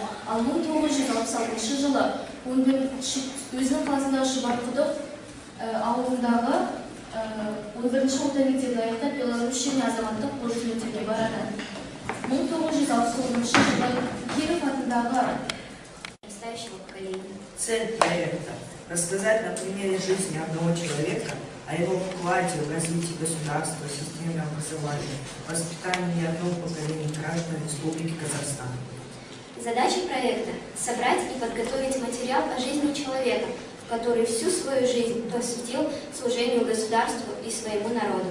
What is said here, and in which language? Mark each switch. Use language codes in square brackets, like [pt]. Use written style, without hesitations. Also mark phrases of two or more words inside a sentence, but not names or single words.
[kk] Ал 1966 жылы өзінің қаласындағы Шұбарқұдық ауылындағы 11-ші орта мектепті аяқтап Беларусь және азаматтық колледж мектебіне барады. 1969 жылы Киров атындағы [ru] Настоящего поколения. Цель проекта – рассказать на примере жизни одного человека о его вкладе в развитие государства, системы образования, воспитании одного поколения граждан Республики Казахстан. Задача проекта – собрать и подготовить материал о жизни человека, который всю свою жизнь посвятил служению государству и своему народу.